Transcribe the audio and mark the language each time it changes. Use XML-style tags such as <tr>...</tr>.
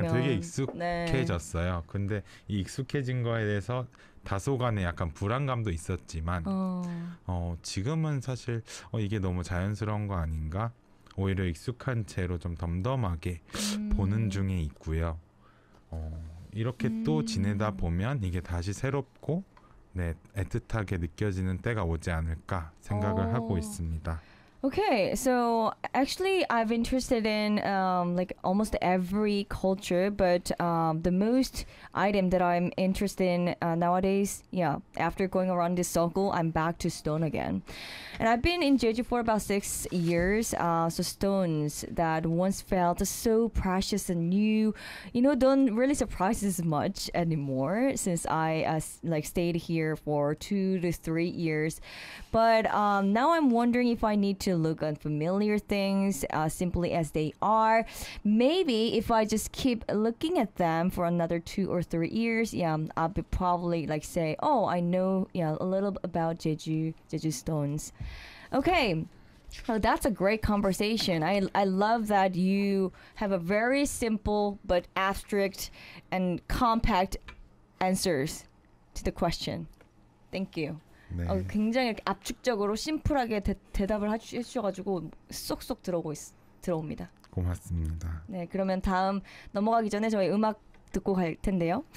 <ko>그냥 되게 익숙해졌어요 네. 근데 이 익숙해진 거에 대해서 다소간의 약간 불안감도 있었지만 지금은 사실 이게 너무 자연스러운 거 아닌가 오히려 익숙한 채로 좀 덤덤하게 보는 중에 있고요 이렇게 또 지내다 보면 이게 다시 새롭고 애틋하게 느껴지는 때가 오지 않을까 생각을 하고 있습니다</ko> <en>Okay, so actually I've interested in almost every culture, but the most item that I'm interested in nowadays, after going around this circle, I'm back to stone again. And I've been in Jeju for about 6 years, so stones that once felt so precious and new, don't really surprise as much anymore since I stayed here for 2 to 3 years. But now I'm wondering if I need to look on familiar things simply as they are. Maybe if I just keep looking at them for another 2 or 3 years, I'll be probably say, oh, I know a little about Jeju stones. Okay, well, that's a great conversation. I love that you have a very simple but abstract and compact answers to the question. Thank you.</en> <ko>네. 굉장히 이렇게 압축적으로 심플하게 대답을 해주셔가지고 쏙쏙 들어옵니다. 고맙습니다. 네, 그러면 다음 넘어가기 전에 저희 음악 듣고 갈 텐데요.</ko>